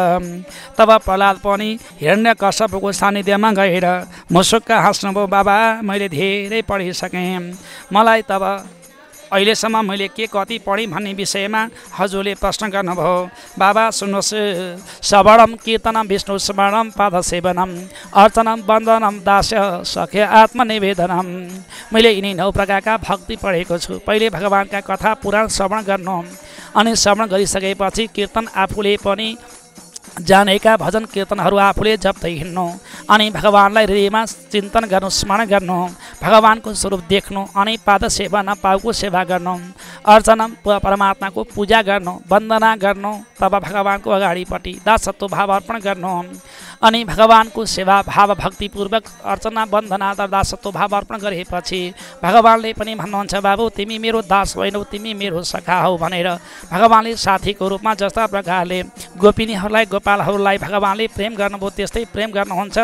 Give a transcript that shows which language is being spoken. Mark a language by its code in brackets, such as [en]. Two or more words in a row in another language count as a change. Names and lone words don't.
[ne] तब प्रह्लाद पनि हिरण्यकश्यपको सान्निध्यमा गएर मुसुक्क हाँस्नुभयो, बाबा मैले धेरै पढिसकेँ, मलाई तब अहिलेसम्म मैले के कति पढेँ भन्ने विषयमा हजुरले प्रश्न गर्नुभयो। बाबा सुन्नुहोस्, [sa] श्रवणम कीर्तनम विष्णु स्मरणम पादसेवनम अर्चनम वन्दनम दास्य सख्य आत्मनिवेदनम। [ne] मैले यिनी 9 प्रकारका भक्ति पढेको छु। पहिले भगवानका कथा पुराण श्रवण गर्नु, अनि श्रवण गरिसकेपछि कीर्तन आफूले पनि जानेका भजन कीर्तनहरू आफूले जप्दै हिँड्नु, अनि भगवानलाई हृदयमा चिन्तन गर्नु, स्मरण गर्नु, भगवानको स्वरूप देख्नु, अनि पाद सेवा पाउको सेवा गर्नु, अर्चना परमात्माको पूजा गर्नु, वन्दना गर्नु, तब भगवानको अगाडिपट्टि दासत्व भाव अर्पण गर्नु, अनि भगवानको सेवा भाव भक्तिपूर्वक अर्चना वन्दना दासत्व भाव अर्पण गरेपछि भगवानले पनि भन्नुहुन्छ, बाबु तिमी मेरो दास होइनौ, तिमी मेरो सखा हौ भनेर भगवानले साथीको रूपमा जस्ता प्रकारले गोपिनीहरूलाई गोपालहरूलाई भगवानले प्रेम गर्नुभयो त्यस्तै प्रेम गर्नुहुन्छ।